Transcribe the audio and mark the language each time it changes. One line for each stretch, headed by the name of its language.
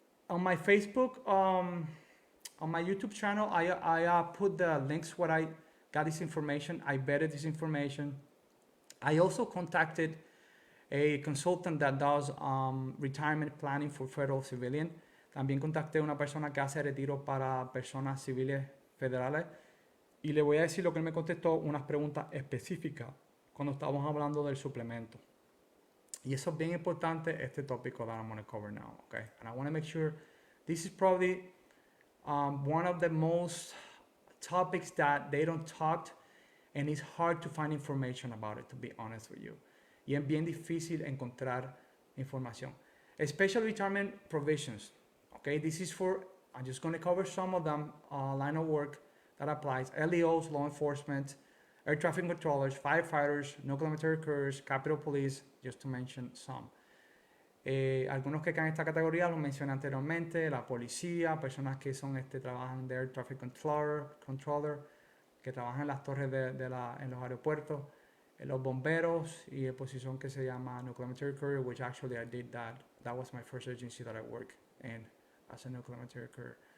English: On my Facebook, on my YouTube channel, I put the links where I got this information. I vetted this information. I also contacted a consultant that does retirement planning for federal civilian.
Spanish: También contacté a una persona que hace retiro para personas civiles federales. Y le voy a decir lo que él me contestó, unas preguntas específicas cuando estábamos hablando del suplemento. Y eso es bien importante, este tópico
English: that I'm going to cover now, okay? And I want to make sure this is probably one of the most topics that they don't talk, and it's hard to find information about it, to be honest with you.
Spanish: Y es bien difícil encontrar información.
English: Special retirement provisions, okay? This is for, I'm just going to cover some of them, line of work, that applies. LEOs, law enforcement, air traffic controllers, firefighters, nuclear military couriers, Capitol Police, just to mention some.
Spanish: Algunos que caen en esta categoría los mencioné anteriormente: la policía, personas que son trabajan de air traffic controller, que trabajan en las torres en los aeropuertos, los bomberos y la posición que se llama nuclear military courier,
English: which actually I did that. That was my first agency that I worked in as a nuclear military courier.